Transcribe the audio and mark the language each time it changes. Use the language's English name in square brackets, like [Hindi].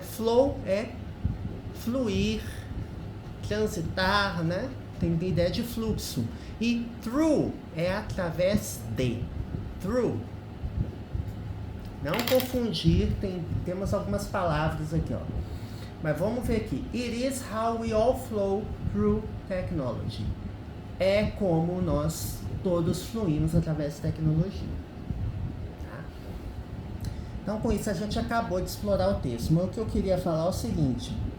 [Portuguese] Flow é fluir, transitar, né? Tem a ideia de fluxo. E through é através de. Through. Não confundir, temos algumas palavras aqui, ó. Mas vamos ver aqui. [English] It is how we all flow through technology. [Portuguese] É como nós todos fluímos através da tecnologia. Então, com isso, a gente acabou de explorar o texto. Mas o que eu queria falar é o seguinte.